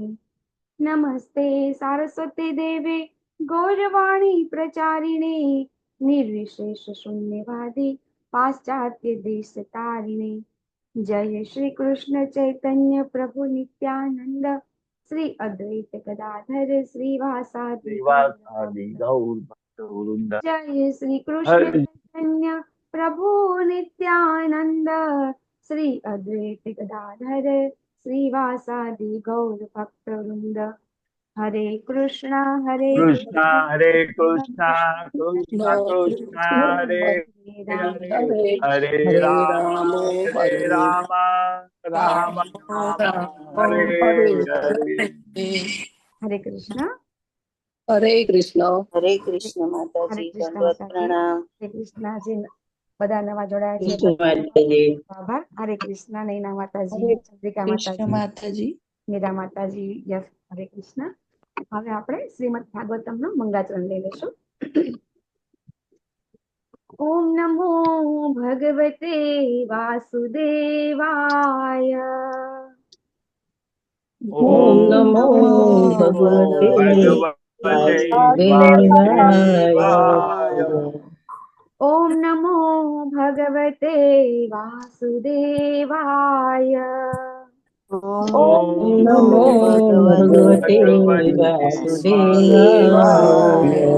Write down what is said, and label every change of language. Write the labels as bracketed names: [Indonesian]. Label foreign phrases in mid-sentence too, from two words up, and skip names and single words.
[Sanskrit] नमस्ते सारस्वती देवे गौरवाणी प्रचारिणे निर्विशेष शून्यवादी पाश्चात्य देश तारिणे. जय श्री कृष्ण चैतन्य प्रभु नित्यानंद श्री अद्वैत गदाधर श्रीवासादि श्रीवासादि गौर भक्तवृंद। जय श्री कृष्ण हरे चैतन्य प्रभु नित्यानंद श्री अद्वैत गदाधर श्रीवासादि गौर भक्तवृंद. हरे कृष्णा कृष्ण हरे कृष्ण कृष्ण कृष्ण कृष्ण हरे हरे हरे राम हरे राम राम राम हरे हरे। [Hindi] हरे कृष्ण. हरे कृष्ण हरे कृष्ण माता हरे जी, कृष्ण दंडवत माताजी. प्रणाम। हरे कृष्णजी. [Gujarati] બધા નવા જોડાયા છે. [Hindi] कृष्ण माता जी। [Gujarati] આભાર. હરે કૃષ્ણ. નૈના માતાજી, [Hindi] हरे [Gujarati] ચંદ્રિકા [Hindi] कृष्ण [Gujarati] માતાજી, [Hindi] माताजी। [Gujarati] મીરા માતાજી. યસ. હરે કૃષ્ણ. હવે આપણે શ્રીમદ ભાગવતમનું મંગળાચરણ લઈ લેશું. [Sanskrit] ओम नमो भगवते वासुदेवाय. ओम नमो भगवते भगवते वासुदेवाय। वासुदेवाय। ओम नमो भगवते वासुदेवाय. ओम नमो भगवते वासुदेवाय।